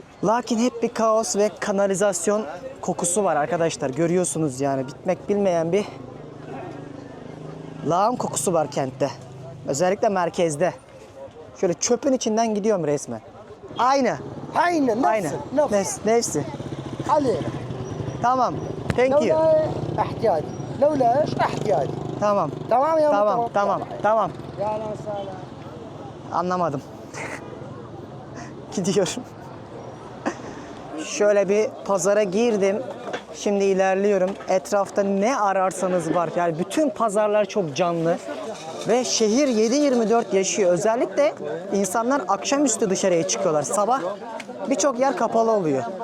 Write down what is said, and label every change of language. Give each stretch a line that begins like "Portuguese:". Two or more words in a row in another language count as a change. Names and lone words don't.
Turkish: Lakin hep bir kaos ve kanalizasyon kokusu var arkadaşlar. Görüyorsunuz yani, bitmek bilmeyen bir lağım kokusu var kentte. Özellikle merkezde. Şöyle çöpün içinden gidiyorum resmen. Aynı.
Arabic: عين
Turkish: Aynı. Nefsi.
Arabic: علينا
Turkish: Tamam.
English: Thank you.
Arabic: لولا احتياجي لولا ايش احتياجي
Turkish: Tamam.
Arabic: تمام يا
Turkish: Tamam,
Arabic: متوكل.
Turkish: tamam, tamam.
Arabic: يا اهلا وسهلا
Turkish: Anlamadım. Gidiyorum. Şöyle bir pazara girdim. Şimdi ilerliyorum. Etrafta ne ararsanız var. Yani bütün pazarlar çok canlı. Ve şehir 7/24 yaşıyor. Özellikle insanlar akşamüstü dışarıya çıkıyorlar. Sabah birçok yer kapalı oluyor.